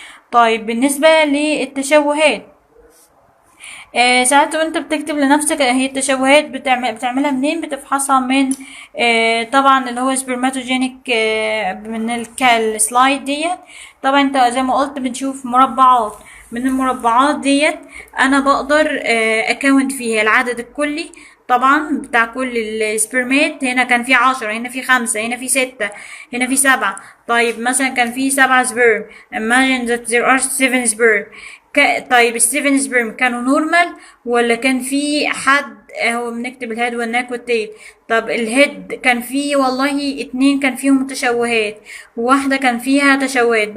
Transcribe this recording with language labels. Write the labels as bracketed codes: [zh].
[ar] طيب بالنسبة للتشوهات، ساعات وانت بتكتب لنفسك هي التشوهات بتعملها منين؟ بتفحصها من طبعا اللي هو سبرماتوجينيك من السلايد ديت. طبعا انت زي ما قلت بنشوف مربعات، من المربعات ديت انا بقدر اكونت فيها العدد الكلي طبعا بتاع كل السبرمات. هنا كان في 10، هنا في 5، هنا في 6، هنا في 7. طيب مثلا كان في 7 سبرم، [en] imagine that there are 7 sperm. [ar] طيب ال7 سبرم كانوا نورمال ولا كان في حد هو بنكتب الهيد والناك والتيل؟ طب الهيد كان فيه والله 2 كان فيهم تشوهات، وواحدة كان فيها تشوهات.